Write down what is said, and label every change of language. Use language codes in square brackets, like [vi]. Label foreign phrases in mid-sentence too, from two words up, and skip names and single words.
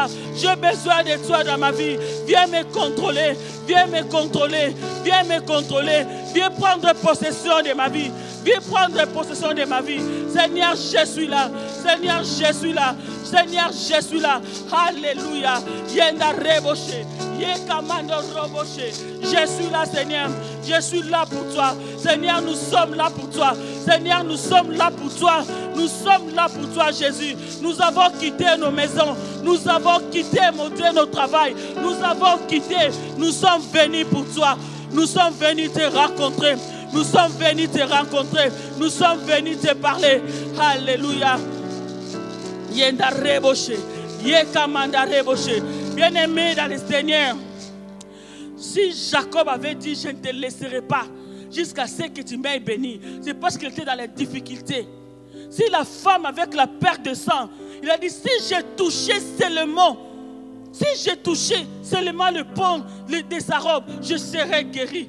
[fr] J'ai besoin de toi dans ma vie. Viens me contrôler. Viens me contrôler. Viens me contrôler. Viens prendre possession de ma vie. Viens prendre possession de ma vie. Seigneur, je suis là. Seigneur, je suis là. Seigneur, je suis là. Alléluia. Yenda reboshe. Yekamando roboshe. Je suis là, Seigneur. Je suis là pour toi. Seigneur, nous sommes là pour toi. Seigneur, nous sommes là pour toi. Nous sommes là pour toi, Jésus. Nous avons quitté nos maisons. Nous avons quitté notre travail. Nous avons quitté. Nous sommes venus pour toi. Nous sommes venus te rencontrer. Nous sommes venus te rencontrer. Nous sommes venus te parler. Alléluia. Yenda reboshe. Yekamanda reboshe. Bien-aimé dans le Seigneur, si Jacob avait dit je ne te laisserai pas jusqu'à ce que tu m'aies béni, c'est parce qu'il était dans les difficultés. Si la femme avec la perte de sang, il a dit si j'ai touché seulement, si j'ai touché seulement le pont de sa robe, je serai guéri.